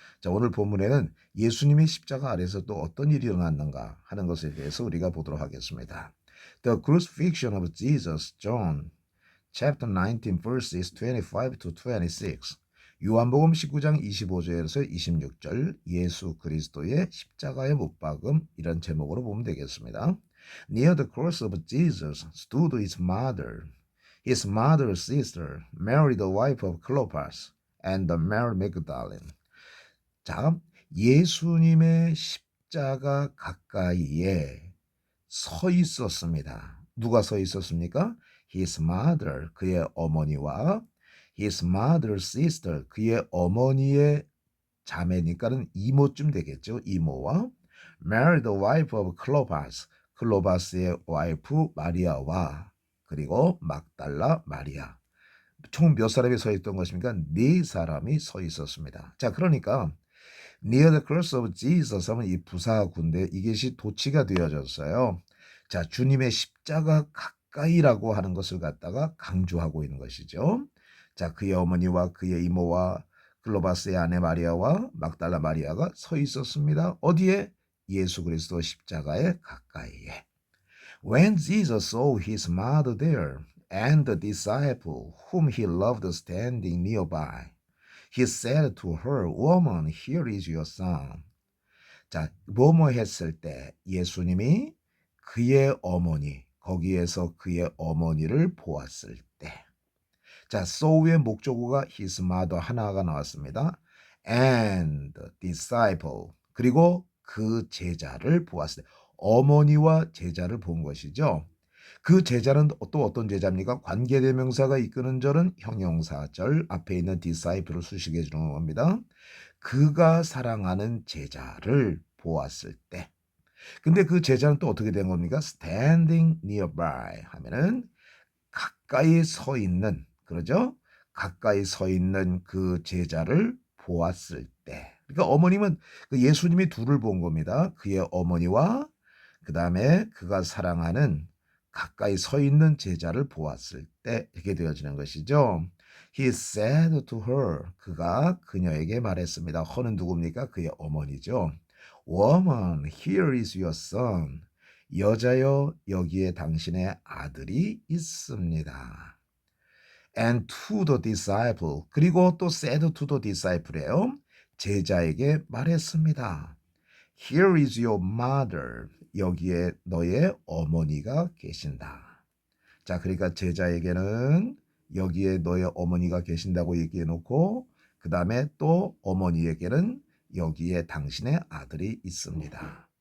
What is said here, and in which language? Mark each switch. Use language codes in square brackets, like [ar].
[ko] 자, 오늘 본문에는 예수님의 십자가 아래서 또 어떤 일이 일어났는가 하는 것에 대해서 우리가 보도록 하겠습니다. [en] The crucifixion of Jesus, John, chapter 19, verses 25 to 26. [ko] 요한복음 19장 25절에서 26절 예수 그리스도의 십자가의 못 박음 이런 제목으로 보면 되겠습니다. [en] Near the cross of Jesus stood his mother's sister, Mary the wife of Clopas, and the Mary Magdalene. [ko] 자, 예수님의 십자가 가까이에 서 있었습니다. 누가 서 있었습니까? [en] His mother, [ko] 그의 어머니와 [en] his mother's sister, [ko] 그의 어머니의 자매니까는 이모쯤 되겠죠. 이모와 [en] Mary the wife of Clopas, [ko] 클로바스의 와이프 마리아와 그리고 막달라 마리아. 총 몇 사람이 서 있던 것입니까? 네 사람이 서 있었습니다. 자, 그러니까 [en] Near the cross of Jesus [ko] 하면 이 부사구인데 이것이 도치가 되어졌어요. 자, 주님의 십자가 가까이라고 하는 것을 갖다가 강조하고 있는 것이죠. 자, 그의 어머니와 그의 이모와 클로바스의 아내 마리아와 막달라 마리아가 서 있었습니다. 어디에? 예수 그리스도 십자가의 가까이에. [en] When Jesus saw his mother there and the disciple whom he loved standing nearby, he said to her, Woman, here is your son. [ko] 자, 뭐뭐 했을 때 예수님이 그의 어머니, 거기에서 그의 어머니를 보았을 때. 자, saw의 목적어가 his mother 하나가 나왔습니다. [en] And disciple. [ko] 그리고 그 제자를 보았을 때. 어머니와 제자를 본 것이죠. 그 제자는 또 어떤 제자입니까? 관계대명사가 이끄는 절은 형용사절 앞에 있는 disciple을 수식해 주는 겁니다. 그가 사랑하는 제자를 보았을 때. 근데 그 제자는 또 어떻게 된 겁니까? [en] standing nearby [ko] 하면은 가까이 서 있는, 그러죠? 가까이 서 있는 그 제자를 보았을 때. 그러니까 어머님은 그 예수님이 둘을 본 겁니다. 그의 어머니와 그 다음에 그가 사랑하는 가까이 서 있는 제자를 보았을 때 이렇게 되어지는 것이죠. [en] He said to her, [ko] 그가 그녀에게 말했습니다. her는 누굽니까? 그의 어머니죠. [en] Woman, here is your son. [ko] 여자여, 여기에 당신의 아들이 있습니다. [en] And to the disciple, [ko] 그리고 또 [en] said to the disciple이에요. [ko] 제자에게 말했습니다. [en] Here is your mother. [ko] 여기에 너의 어머니가 계신다. 자, 그러니까 제자에게는 여기에 너의 어머니가 계신다고 얘기해 놓고 그 다음에 또 어머니에게는 여기에 당신의 아들이 있습니다.